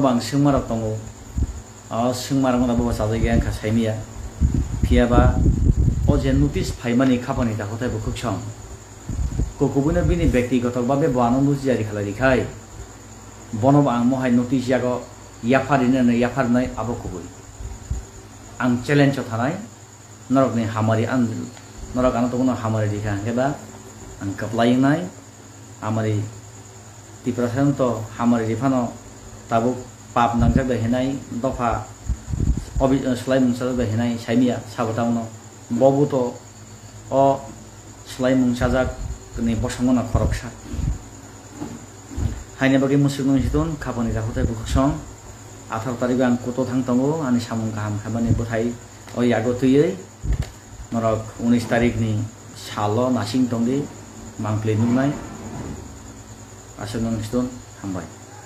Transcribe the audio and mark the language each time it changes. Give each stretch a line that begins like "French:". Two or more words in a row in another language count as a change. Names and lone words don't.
Kok Borok: bang singmarok tongo a singmarang na bo sajai gen kha saimia phiaba o je notice phaimani khapani da kothai bo khukchong kokobuna bini
Bangla: ব্যক্তিগত ভাবে
Kok Borok: বানো বুঝি জারি খালাই খাই বনব আং মহাই নোটিশ ইয়াগো ইয়াফারিনে না ইয়াফার নাই আবো কবই আং চ্যালেঞ্জ থানাই নরকনি হামারি আন নরক আনো তখন হামারি দিখা হেবা আং কাপলাই নাই আমারি তিপ্রাসান তো হামারি রিফানো তাবুক পাপ নাংজাক বেহেনাই দফা অবি স্লাই মুংসাজাক বেহেনাই সাইমিয়া সাবতাউনো ববু তো অ স্লাই মুংসাজাক ni bosangona khoroksa haine bagi musukno hitun khapani da hotai bukhsong 18 tarik ang koto thangtongo ani samung kaham khabani bothai oi yago tuyei norok 19 tarik ni salo nasing tongdi mangple numnai asunong hitun hambai